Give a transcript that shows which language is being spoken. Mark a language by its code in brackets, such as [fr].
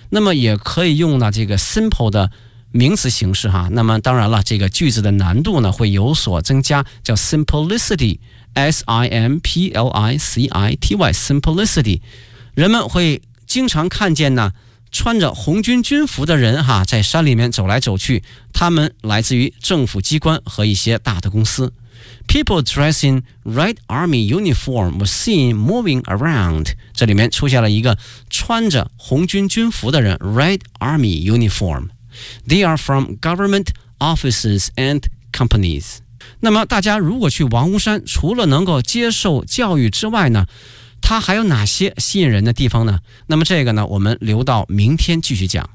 [zh] 那么也可以用呢这个 simple 的名词形式那么当然了这个句子的难度呢会有所增加，叫 simplicity， S-I-M-P-L-I-C-I-T-Y， simplicity。人们会经常看见呢穿着红军军服的人在山里面走来走去，他们来自于政府机关和一些大的公司。 [en] People dressed in Red Army uniform were seen moving around， [zh] 这里面出现了一个穿着红军军服的人， [en] Red Army uniformThey are from government offices and companies。 [zh] 那么大家如果去王屋山，除了能够接受教育之外呢，它还有哪些吸引人的地方呢？那么这个呢我们留到明天继续讲。